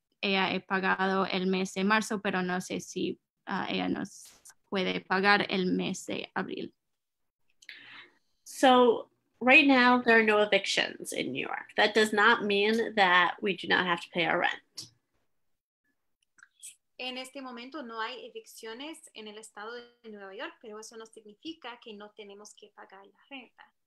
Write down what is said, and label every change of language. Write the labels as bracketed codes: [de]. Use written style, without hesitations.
[es] Ella ha pagado el mes de marzo, pero no sé si ella nos puede pagar el mes de abril. [en] So right now, there are no evictions in New York. That does not mean that we do not have to pay our rent. [es] En este momento no hay evicciones en el estado de Nueva York, pero eso no significa que no tenemos que pagar la renta.